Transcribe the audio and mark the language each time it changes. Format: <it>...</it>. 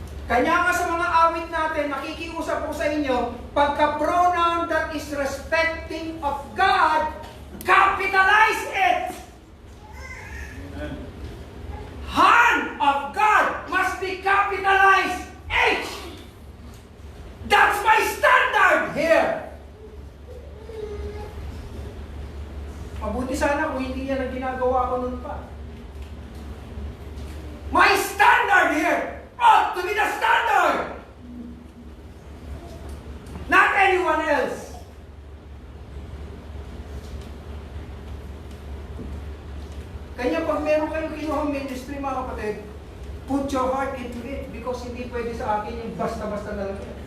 <tl>Kanya nga sa mga awit natin, nakikiusap ko sa inyo, pagka-pronoun</tl> <en>that is respecting of God, capitalize it! Hand of God must be capitalized H! That's my standard here!</en> <tl>Mabuti sana kung hindi yan ang ginagawa ko nun pa.</tl> <en>My standard here ought to be the standard! Not anyone else.</en> <tl>Kanya pag meron kayong kinuhang ministry, mga kapatid,</tl> <en>put your heart into it because</en> <tl>hindi pwede sa akin yung basta-basta na lang.</tl>